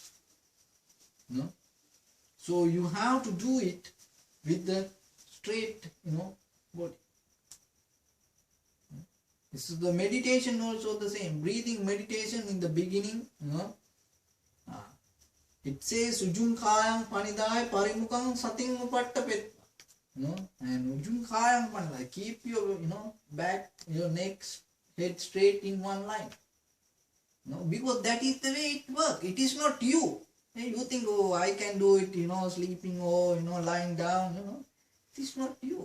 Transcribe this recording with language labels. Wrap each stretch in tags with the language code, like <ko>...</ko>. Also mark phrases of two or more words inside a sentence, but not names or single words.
<en>So you have to do it with the straight, body. This is the meditation also the same. Breathing meditation in the beginning, it says</en> <pi>ujung kayang panidai parimukang sating upattapet.</pi> <en>And</en> <pi>ujung kayang panidai,</pi> <en>keep your back, your neck, head straight in one line. Because that is the way it works. It is not you. You think, oh, I can do it, sleeping or, lying down, It is not you.</en>